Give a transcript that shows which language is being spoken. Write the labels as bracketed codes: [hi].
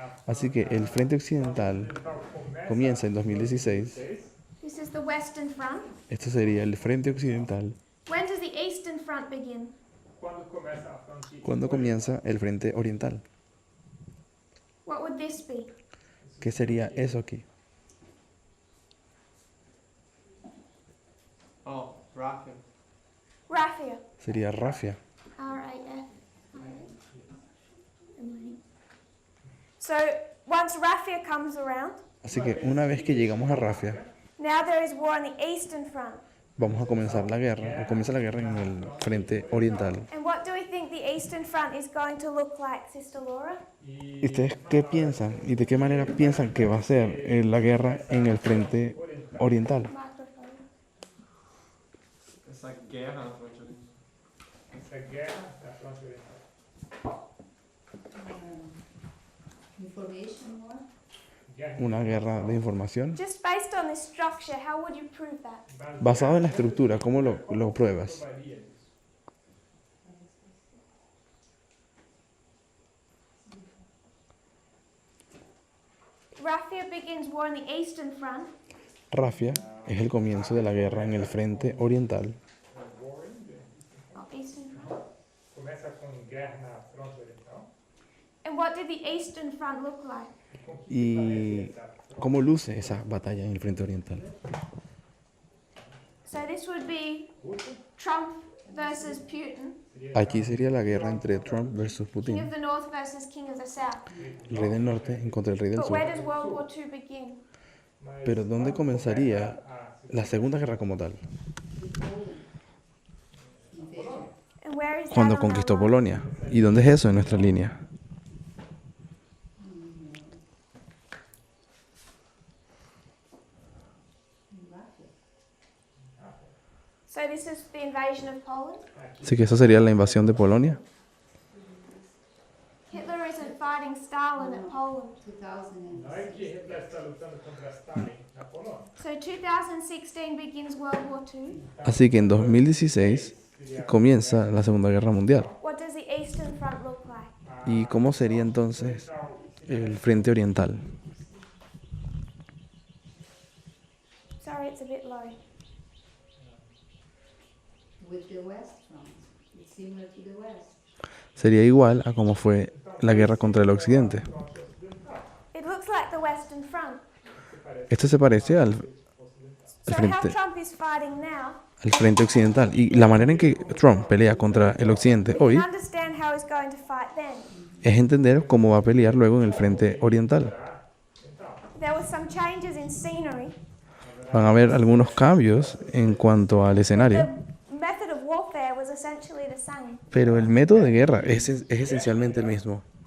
[es] Así que el frente occidental comienza en 2016. [en] This is the Western Front. [es] Esto sería el frente occidental. [en] When does the Eastern Front begin? [pt] Quando começa a fronte [es] ¿Cuándo comienza el frente oriental? [en] What would this be? [es] ¿Qué sería eso aquí? [en] Oh, Rafa. Raphia. [es] Sería Rafia. R-A-F. [en] So once Raphia comes around, [es] Así que una vez que llegamos a Rafia, [en] now there is war on the Eastern Front. [es] vamos a comenzar la guerra, o comienza la guerra en el frente oriental. [en] And what do we think the Eastern Front is going to look like, Sister Laura? [es] ¿Y ustedes qué piensan y de qué manera piensan que va a ser la guerra en el frente oriental? [en] Microphone. [pt] Essa guerra na fronte oriental. essa guerra da fronte oriental. [en] Information war? [es] Guerra Una guerra de información. [en] Just based on this structure, how would you prove that? [es] Basado en la estructura, ¿cómo lo pruebas? [pt] varia disso. [en] Raphia begins war on the Eastern Front. [es] Rafia es el comienzo de la guerra en el frente oriental. [en] Oh, Eastern Front. [pt] Começa com guerra na fronte oriental. [en] And what did the Eastern Front look like? [es] ¿Y cómo luce esa batalla en el frente oriental? [en] So this would be Trump versus Putin, [es] Aquí sería la guerra entre Trump versus [en] King of [es] Putin, [en] the North versus King of the South. [es] el rey del norte en contra del rey del [en] But [es] sur. [en] where does World War II begin? [es] Pero ¿dónde comenzaría la Segunda Guerra como tal? [en] And where is that [es] Cuando [en] on our [es] conquistó [en] line? [es] Polonia. ¿Y dónde es eso en nuestra línea? [en] So this is the invasion of Poland. [es] Así que eso sería la invasión de Polonia. [en] Hitler isn't fighting Stalin at Poland. 2000 [pt] Não é que Hitler está lutando contra Stalin na Polônia. [en] So 2016 begins World War II. [es] Así que en 2016 comienza la Segunda Guerra Mundial. [en] What does Western Front look like? [es] ¿Y cómo sería entonces el frente oriental? [en] Sorry, it's a bit low. With the West Front, it's similar to the West. [es] Sería igual a cómo fue la guerra contra el occidente. [en] It looks like the Western Front. [es] Esto se parece al [en] So how [es] frente, [en] Trump is fighting now, [es] al frente occidental. Y la manera en que Trump pelea contra el occidente [en] we [es] hoy [en] can understand how he's going to fight then. [es] es entender cómo va a pelear luego en el frente oriental. [en] There were some changes in scenery. [es] Van a haber algunos cambios en cuanto al escenario, [en] The method of warfare was essentially the same. [es] pero el método de guerra es esencialmente el mismo.